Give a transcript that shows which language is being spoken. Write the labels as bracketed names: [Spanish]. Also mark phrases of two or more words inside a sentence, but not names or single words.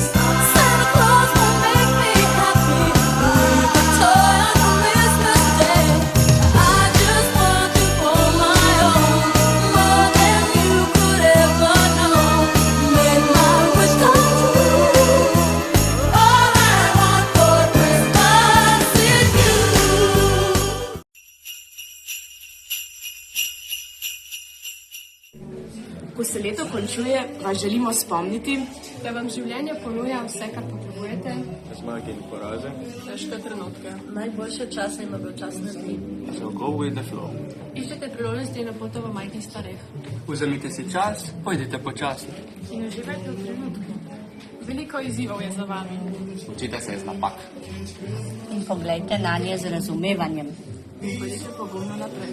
[English] Santa Claus will make me happy with a toy on Christmas Day. I just want you for my own, more than you could ever know. Make my wish come true. All I want for Christmas is you. [Slovenian] Ko se leto končuje, vas želimo spomniti, da vam življenje ponuja vse, kar potrebujete. Zmage in poraze. Težke trenutke. Najboljše čase in dolgočasne dni. [English] So go with the flow. [Slovenian] Iščete priložnosti na pot v majhnih stvareh. Vzemite si čas, pojdite počasno. In uživajte v trenutku. Veliko izzivov je za vami. Učite se iz napak. In poglejte na nje z razumevanjem. Pojdite pogumno naprej.